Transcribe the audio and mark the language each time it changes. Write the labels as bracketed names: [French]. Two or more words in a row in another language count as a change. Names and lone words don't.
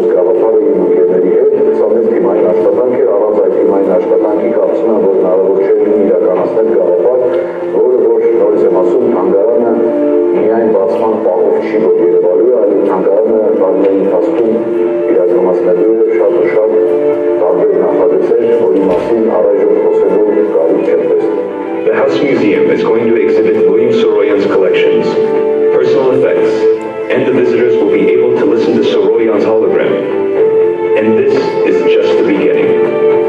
[Armenian] այդ գաղափարը իմ ընկերների հետ։ Սա մեծ թիմային աշխատանք էր, առանց այդ թիմային աշխատանքի կարծում եմ, որ հնարավոր չէ լինի իրականացնել գաղափար, որը որ նորից եմ ասում, թանգարանը միայն բացման պահով չի որ երևալու, այլ թանգարանը տարիների ընթացքում իրականացնելու է շատ ու շատ տարբեր նախագծեր, որի մասին առայժմ խոսելու կարիք չեմ տեսնում։ [English] The House Museum is going to exhibit William Saroyan's collections, personal effects, and the visitors will be able to listen to Saroyan's hologram. And this is just the beginning.